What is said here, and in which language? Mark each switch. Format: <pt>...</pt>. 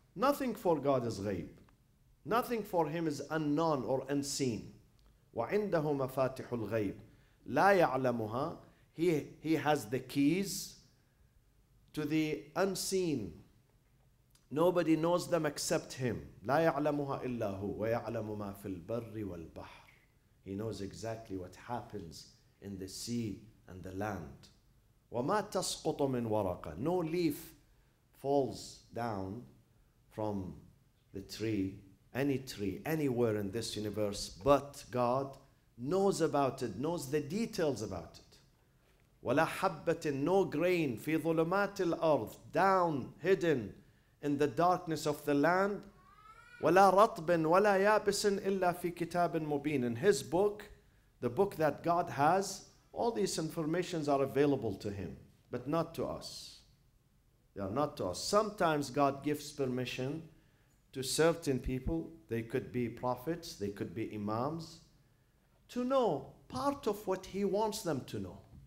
<en>Nothing for God is ghaib. Nothing for him is unknown or unseen.</en> <ar>وعنده مفاتح الغيب لا يعلمها.</ar> <en>He has the keys to the unseen. Nobody knows them except him.</en> <ar>لا يعلمها إلا هو ويعلم ما في البر والبحر.</ar> <en>He knows exactly what happens in the sea and the land.</en> <ar>وما تسقط من ورقة.</ar> <en>No leaf falls down from the tree, any tree, anywhere in this universe, but God knows about it, knows the details about it.</en> <ar>ولا حبة,</ar> <en>no grain,</en> <ar>في ظلمات الأرض,</ar> <en>down, hidden in the darkness of the land.</en> <ar>ولا رطب ولا يابس إلا في كتاب مبين.</ar> <en>In his book, the book that God has, all these informations are available to him, but not to us. They are not to us. Sometimes God gives permission to certain people, they could be prophets, they could be imams, to know part of what he wants them to know.</en>